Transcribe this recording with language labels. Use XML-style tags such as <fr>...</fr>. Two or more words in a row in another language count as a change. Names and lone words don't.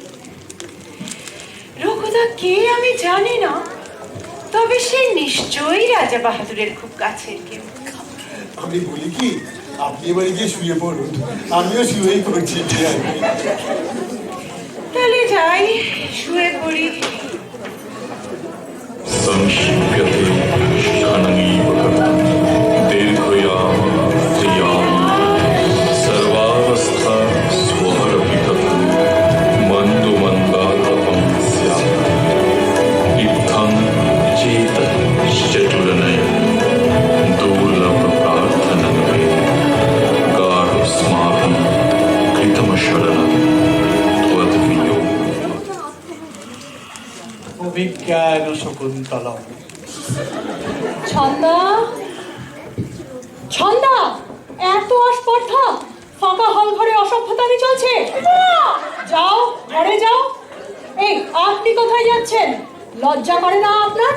<bn>রঘুদা কে আমি জানি না, তবে সে নিশ্চয়ই রাজা বাহাদুরের খুব কাছের কেউ। আমি বলি কি, আপনি এবারে গিয়ে শুয়ে পড়ুন, আমিও শুয়েই পড়ছি। তাহলে যাই, শুয়ে পড়ি।</bn> <sa>संक्षिप्यते क्षणमीव दीर्घयाम त्रियाम सर्वावस्था स्वरभितः मन्दुमन्दातपं स्यात् इत्थं चेतश्चतुरनयनं दुर्लभप्रार्थनं गाढस्माकं कृतमशरणं त्वद्वियोगः।</sa> <bn>অভিজ্ঞান শকুন্তলম। ছন্দা, ছন্দা, এত আস্পর্ধা! ফাঁকা হল ঘরে অসভ্যতামি চলছে। যাও, ঘরে যাও। এই, আপনি কোথায় যাচ্ছেন? লজ্জা করে না আপনার?</bn>